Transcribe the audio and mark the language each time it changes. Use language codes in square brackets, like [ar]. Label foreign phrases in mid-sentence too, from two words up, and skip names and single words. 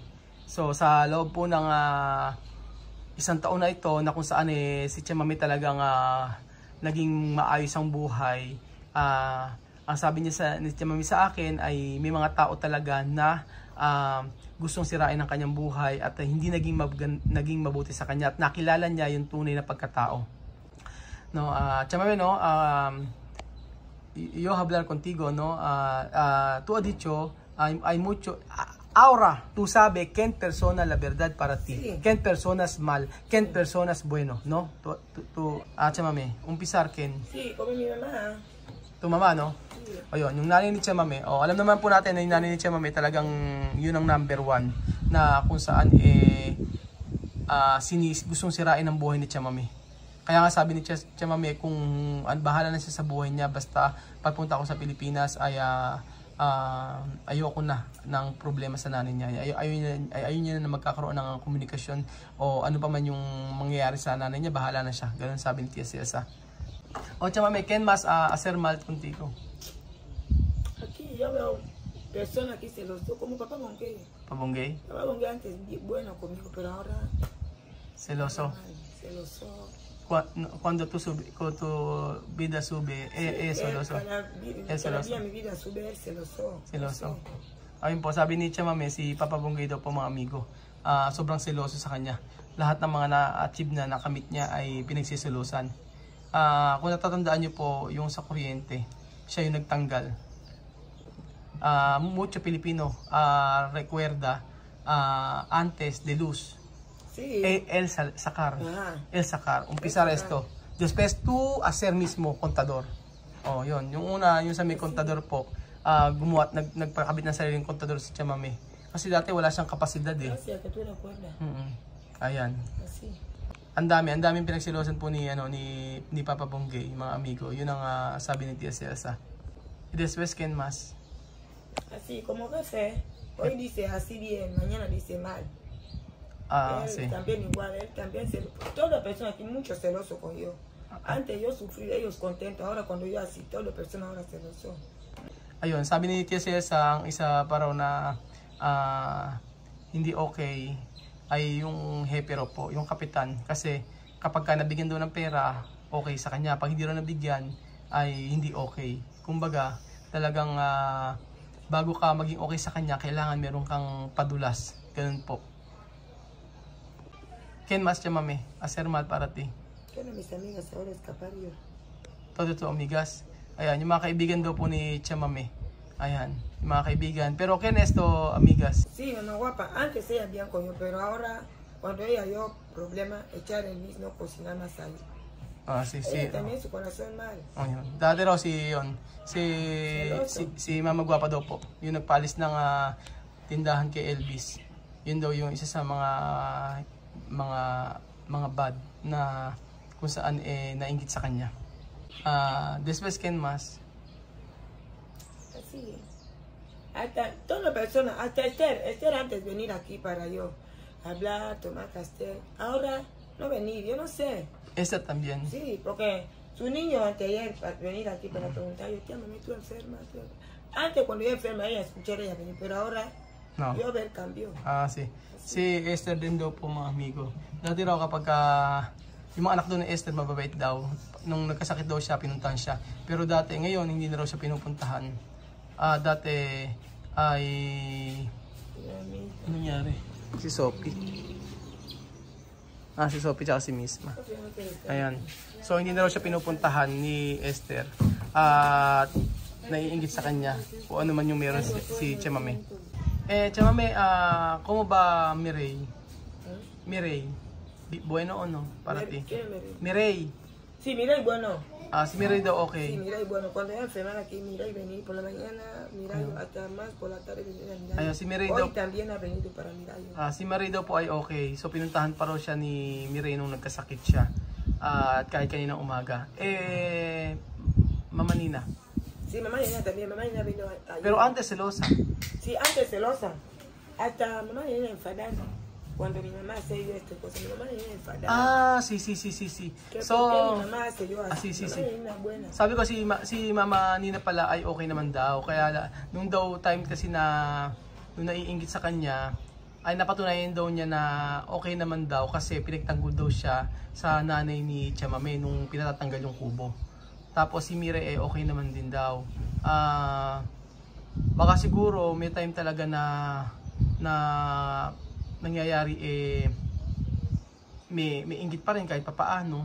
[tl] So sa loob po ng isang taon na ito na kung saan si Chamame talagang naging maayos ang buhay, ang sabi niya ni Chamame sa akin ay may mga tao talaga na gustong sirain ang kanyang buhay at hindi naging mabuti sa kanya at nakilala niya yung tunay na pagkatao. [es] No, Chamame, no, yo hablar contigo, no, tú has dicho hay mucho ahora tú sabes quién persona la verdad para ti, sí. Quién personas mal, quién personas bueno, no, tú Chamame, umpisar quién. Sí, como mi mamá. Tu mama, no? [tl] Ayun, yung nanay ni Chamame. Alam naman po natin na yung nanay ni Chamame talagang yun ang [en] number one [tl] na kung saan gustong sirain ang buhay ni Chamame. Kaya nga sabi ni Chamame kung bahala na siya sa buhay niya basta pagpunta ako sa Pilipinas ay ayoko na ng problema sa nanay niya. Ayun niya na magkakaroon ng komunikasyon o ano pa man yung mangyayari sa nanay niya, bahala na siya. Ganun sabi ni Tia Celsa. O Chamame, [es] ¿quién más hacer mal contigo? Aquí yo veo persona aquí celoso, como papá Bongue. Pabunggay? Papá Bongue antes bueno conmigo, pero ahora Seloso? mal, celoso. Cuando tu vida sube, celoso? Cada día mi vida sube, es celoso. Seloso. [tl] Ayun po, sabi ni Chamame, si Papa Bonggay daw po mga amigo, sobrang seloso sa kanya. Lahat ng mga na-achieve na nakamit niya ay pinagsisilusan. Kung natatandaan niyo po, yung sa kuryente, siya yung nagtanggal. [es] Mucho Pilipino recuerda antes de luz. Sí. El sacar. Ajá. El sacar. Umpisa esto. Después tú hacer mismo contador. [tl] Oh, yun. Yung una, yung sa may contador po, gumawa, nagpakabit ng sariling kontador si Chamame. Kasi dati wala siyang kapasidad eh. [es] Gracias, que tú recuerdas. [tl] Ayan. [es] Así. [tl] Ang daming pinagsilosan po ni Papa Bonggay, mga amigo. Yun ang sabi ni Tia Celsa. [es] Y después, ¿quién más? Así, como jefe, hoy dice así bien, mañana dice mal. Él Sí. también igual, él también toda la persona tiene mucho celoso con yo. Antes yo sufrí, ellos contentos, ahora cuando yo así, toda la persona ahora celoso. [tl] Ayun, sabi ni Tia Celsa, ang isa pa raw na hindi okay ay yung hepero po, yung kapitan. Kasi kapag ka nabigyan daw ng pera, okay sa kanya. Pag hindi raw nabigyan, ay hindi okay. Kumbaga, talagang bago ka maging okay sa kanya, kailangan meron kang padulas. Ganun po. [es] ¿Quién más, Chamame? Hacer mal para ti. Quiero a mis amigas ahora escapar yo. Todo to, amigas. [tl] Ayan, yung mga kaibigan daw po ni Chamame. Ayan, yung mga kaibigan. [es] Pero ¿quién es to, amigas? Sí, una guapa. Antes ella bien con yo, pero ahora, cuando ella dio problema, echar el mismo, cocinar más ahí. Sí. Ella también su corazón mal. [tl] Yun. Dati raw si Mama Guapa daw po. Yung nagpalis ng tindahan kay Elvis. Yun daw yung isa sa mga bad na kung saan nainggit sa kanya. [es] Después, ¿quién más? Así. Hasta toda persona, hasta Esther antes de venir aquí para yo hablar, tomar pastel. Ahora no venir, yo no sé. Esta también. Sí, porque su niño anteayer para venir aquí para preguntar, yo tía, mami, tú enferma. Antes cuando yo enferma ella escuchara ella venir, pero ahora No. yo ver cambio. [tl] Sí. Si Esther din daw po mga amigo. Dati raw kapag yung mga anak doon ni Esther mababait daw. Nung nagkasakit daw siya, pinuntahan siya. Pero dati, ngayon, hindi na raw siya pinupuntahan. Dati ay... Ano nangyari? Si Sophie. Si Sophie tsaka si Misma. Ayan. So, hindi na raw siya pinupuntahan ni Esther. At naiinggit sa kanya kung ano man yung meron si Chamame. [es] Chamame, ¿cómo va Mireille? Mireille, ¿bueno o no para ti? Mireille. Sí, Mireille, bueno. [tl] Si Mireille daw okay. [es] Sí, Mireille, bueno. Cuando ella enfermara aquí, Mireille venir por la mañana, Mireille hasta más por la tarde venir a Mireille. [tl] Ayun, si Mireille [es] Hoy [tl] daw, [es] también ha venido para Mireille. [tl] si Mireille daw po ay okay. So pinuntahan pa raw siya ni Mireille nung nagkasakit siya. At kahit kaninang umaga. [es] Mama Nina. Sí, mamá Nina también. Mamá Nina vino ayer. Pero antes celosa. Sí, antes celosa. Hasta mamá Nina enfadada. Cuando mi mamá hace yo esta cosa, mi mamá Nina enfadada. Sí. ¿Qué, [tl] So, [es] ¿por qué mi mamá hace yo así? sí. Mamá Nina buena. [tl] Sabi ko si Mama Nina pala ay okay naman daw. Kaya nung daw time kasi na nung naiinggit sa kanya, ay napatunayan daw niya na okay naman daw kasi pinagtanggol daw siya sa nanay ni Chamame nung pinatatanggal yung kubo. Tapos si Mire okay naman din daw. Baka siguro may time talaga na nangyayari may inggit pa rin kahit papaano.